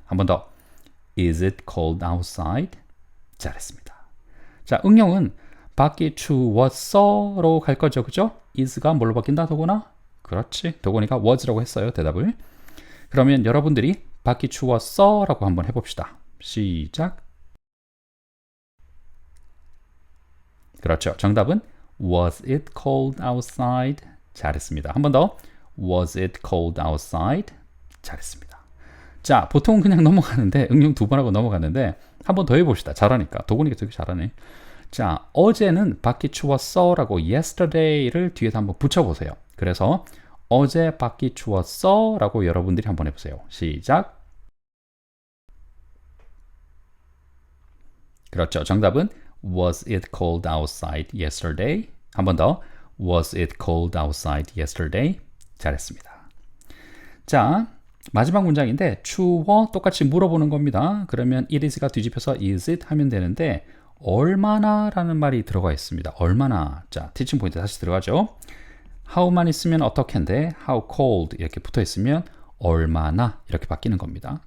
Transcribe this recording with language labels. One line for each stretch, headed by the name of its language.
Korean: 한 번 더.
English: Is it cold outside?
Korean: 잘했습니다. 자, 응용은 밖이 추웠어로 갈 거죠, 그죠? is가 뭘로 바뀐다, 도구나? 그렇지, 도구니까 was라고 했어요, 대답을. 그러면 여러분들이 밖이 추웠어라고 한번 해봅시다. 시작. 그렇죠, 정답은
English: was it cold outside?
Korean: 잘했습니다. 한 번 더.
English: Was it cold outside?
Korean: 잘했습니다. 자, 보통은 그냥 넘어가는데 응용 2번 하고 넘어가는데 한 번 더 해봅시다. 잘하니까. 도구니까 되게 잘하네. 자, 어제는 밖이 추웠어 라고 yesterday를 뒤에서 한번 붙여보세요. 그래서 어제 밖이 추웠어 라고 여러분들이 한번 해보세요. 시작. 그렇죠. 정답은
English: Was it cold outside yesterday?
Korean: 한 번 더.
English: Was it cold outside yesterday?
Korean: 잘했습니다. 자, 마지막 문장인데 추워 똑같이 물어보는 겁니다. 그러면 it is가 뒤집혀서 is it 하면 되는데 얼마나 라는 말이 들어가 있습니다. 얼마나. 자, 티칭 포인트 다시 들어가죠. how만 있으면 어떻게인데 how cold 이렇게 붙어 있으면 얼마나 이렇게 바뀌는 겁니다.